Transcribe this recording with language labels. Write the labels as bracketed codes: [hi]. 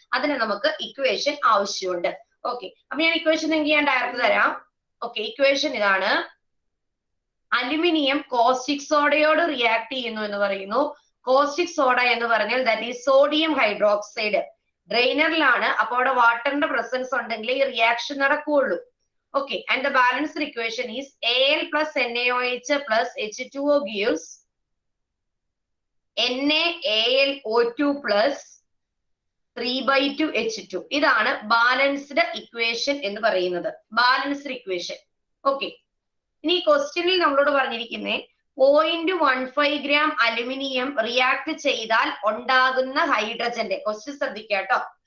[ml] അതിന് നമുക്ക് ഇക്വേഷൻ ആവശ്യമുണ്ട്. ഓക്കെ, അപ്പൊ ഞാൻ ഇക്വേഷൻ നിങ്ങൾക്ക് ഞാൻ ഡയറക്റ്റ് തരാം. ഓക്കെ, ഇക്വേഷൻ ഇതാണ്. അലുമിനിയം കോസ്റ്റിക് സോഡയോട് റിയാക്ട് ചെയ്യുന്നു എന്ന് പറയുന്നു. കോസ്റ്റിക് സോഡ എന്ന് പറഞ്ഞാൽ [en] That is sodium hydroxide. [ml] ഡ്രെയിനറിലാണ്, അപ്പൊ അവിടെ വാട്ടറിന്റെ പ്രസൻസ് ഉണ്ടെങ്കിൽ ഈ റിയാക്ഷൻ നടക്കുകയുള്ളൂ. [en] Okay, and the balanced equation is Al plus NaOH plus H2O gives NaAlO2 plus 3/2H2. [ml] ഇതാണ് ബാലൻസ്ഡ് ഇക്വേഷൻ എന്ന് പറയുന്നത്. Balanced equation. ഓക്കെ. ഇനി ക്വസ്റ്റ്യനിൽ നമ്മളോട് പറഞ്ഞിരിക്കുന്നേ 0.15 gram അലുമിനിയം റിയാക്ട് ചെയ്താൽ ഉണ്ടാകുന്ന ഹൈഡ്രജന്റെ ക്വസ്റ്റ്യൻ ശ്രദ്ധിക്കുക കേട്ടോ.